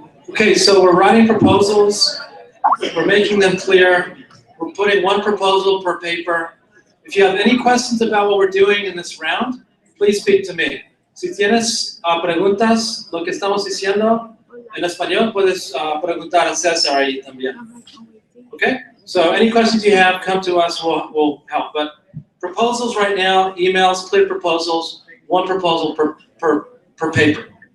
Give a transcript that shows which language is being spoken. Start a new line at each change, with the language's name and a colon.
English: Okay, so we're writing proposals. We're making them clear. We're putting one proposal per paper. If you have any questions about what we're doing in this round, please speak to me.
Spanish: Si tienes preguntas, lo que estamos diciendo en español, puedes preguntar a César ahí también.
English: Okay? So any questions you have, come to us, we'll help. But proposals right now, emails, clear proposals, one proposal per paper.